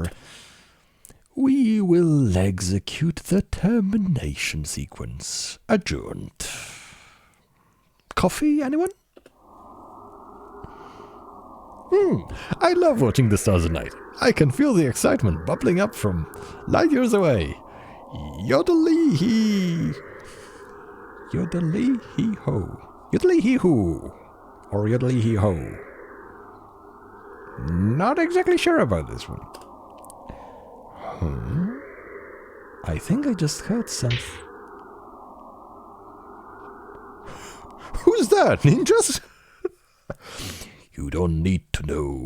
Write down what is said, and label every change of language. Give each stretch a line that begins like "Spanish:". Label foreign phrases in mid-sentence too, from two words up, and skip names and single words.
English: We will execute the termination sequence. Adjourned. Coffee, anyone? I love watching the stars at night. I can feel the excitement bubbling up from light years away. Yodelee-hee. Yodelee-hee-ho. Yodelee-hee-hoo. Or yodelee-hee-ho. Not exactly sure about this one. I think I just heard something. Who's that? Ninjas? You don't need to know.